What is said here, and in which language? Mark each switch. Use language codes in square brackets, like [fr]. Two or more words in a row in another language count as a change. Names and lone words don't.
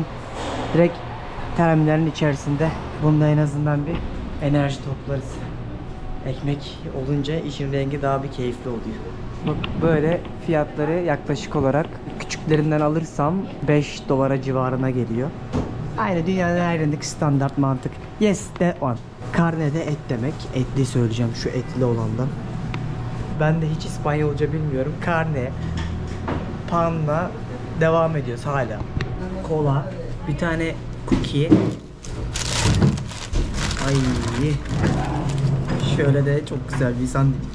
[tr] Direkt terminalin içerisinde. Bunda en azından bir enerji toplarız. Ekmek olunca işin rengi daha bir keyifli oluyor. Bak böyle fiyatları yaklaşık olarak küçüklerinden alırsam 5 dolara civarına geliyor. Aynı dünyanın her yerindeki standart mantık. [en] Yes, that one. [tr] Carne de et demek. Etli söyleyeceğim, şu etli olandan. Ben de hiç İspanyolca bilmiyorum. Carne, panla devam ediyoruz hala. Kola, bir tane cookie. Ay. Şöyle de çok güzel bir sandviç.